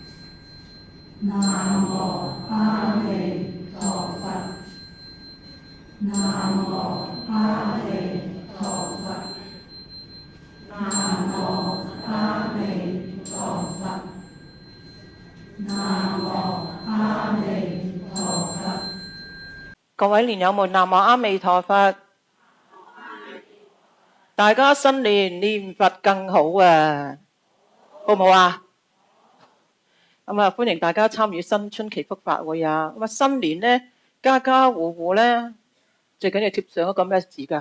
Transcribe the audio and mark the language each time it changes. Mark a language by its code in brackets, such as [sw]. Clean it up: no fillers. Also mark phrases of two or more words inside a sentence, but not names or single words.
[vi] Nam Mô A Di Đà Phật. Nam Mô A Di Đà Phật. Nam Mô A Di Đà Phật. Nam Mô A Di Đà Phật. [yue] 各位蓮友們，南無阿彌陀佛！大家新年念佛更好啊，好唔好啊？歡迎大家參與新春祈福法會啊！新年呢，家家戶戶呢，最緊要貼上一個咩字㗎？